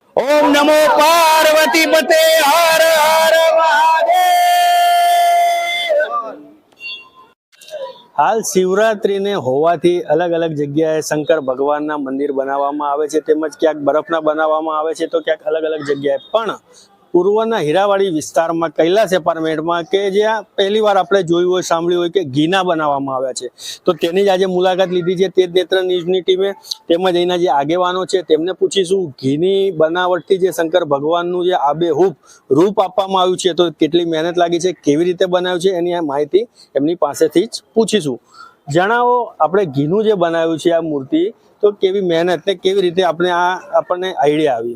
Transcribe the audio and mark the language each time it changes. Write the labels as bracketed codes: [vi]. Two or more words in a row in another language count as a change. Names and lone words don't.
[sa] ओम नमो पार्वती पते हर हर महादेव। [gu] હાલ શિવરાત્રિ ને હોવાથી અલગ અલગ જગ્યાએ શંકર ભગવાન ના મંદિર બનાવામાં આવે છે, તેમજ ક્યાંક બરફના બનાવામાં આવે છે, તો ક્યાંક અલગ અલગ જગ્યાએ પણ પૂર્વના હીરાવાડી વિસ્તારમાં કૈલાશ એપાર્ટમેન્ટમાં કે જ્યાં પહેલી વાર આપણે જોયું હોય સાંભળ્યું હોય કે ઘીના બનાવવામાં આવ્યા છે, તો તેની જ આજે મુલાકાત લીધી છે। તેજ નેત્ર ન્યૂઝની ટીમે તેમજ અહીંના જે આગેવાનો છે તેમને પૂછીશું ઘીની બનાવટથી જે શંકર ભગવાનનું જે આબેહૂબ રૂપ આપવામાં આવ્યું છે તો કેટલી મહેનત લાગી છે, કેવી રીતે બનાવ્યું છે, એની આ માહિતી એમની પાસેથી જ પૂછીશું। જણાવો, આપણે ઘીનું જે બનાવ્યું છે આ મૂર્તિ, તો કેવી મહેનત ને કેવી રીતે આપણને આઈડિયા આવી?